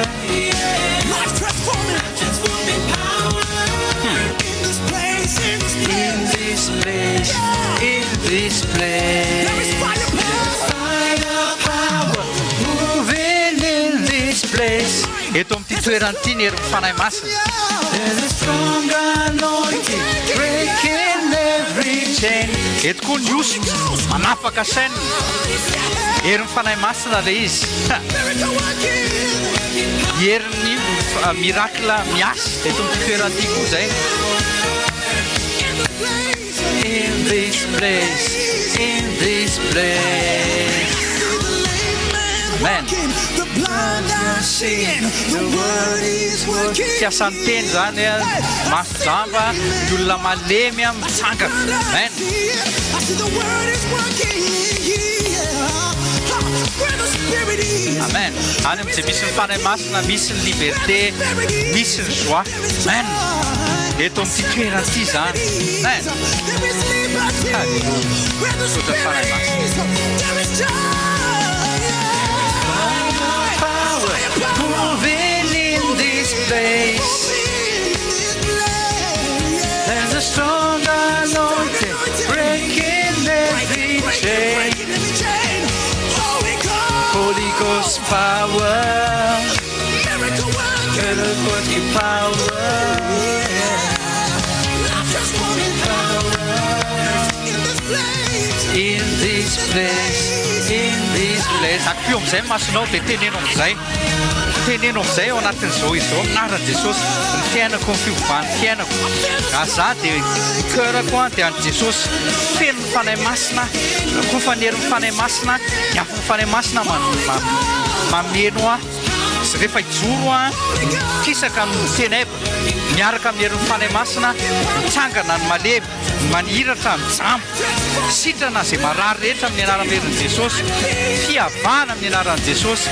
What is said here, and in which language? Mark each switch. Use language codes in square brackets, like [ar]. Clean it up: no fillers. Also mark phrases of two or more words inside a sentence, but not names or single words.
[en] Life transforming power. In this place. in this place, in this There is place. firepower. Moving in this place. [mg] Eto amin'ity toerana ity ny herin'ny fanahy masina. [en] There's a strong anointing breaking every chain. [mg] Eto koa ny oso manapaka saina. Herin'ny fanahy masina le izy. [en] Miracle working. [mg] Herin'ny miracle miasa eto amin'ity toerana ity koa zay. [en] In this place, in this place. Amen. The blind are seeing, the word is working. [mg] Fiasan'ny teny zany masojamba ny olona malemy mitsangana. Amen. [en] I see the word is working. Where the spirit is. Amen. [mg] Any amin'izay misy ny fanahy masina, misy ny liberté, misy ny joie. Amen. Eto amin'ity toerana ity zany. Amen. [en] There is liberty. Where the spirit is. There is joy. Moving in this place, there's a strong anointing breaking every chain. Holy Ghost power, miracle working power, in this place, in this place. [mg] Akpio amin'izay masonao dia teneno amin'izay. Teneno amin'izay ao anatin'izao izao anaran'i Jesosy ny fiainako ny fiovany fiainako. Aza dia ny cœurako dia an'i Jesosy feno ny fanahy masina, koa fanery ny fanahy masina, hiafo ny fanahy masina mameno rehefa hijoro kisaka ny tenebra miaraka amin'hery ny fanahy masina mitsangana ny malemy maniratra mijambo sitrana izay marary rehetra amin'ny anaran'herin' Jesosy, fiavana amin'ny anaran'i Jesosy.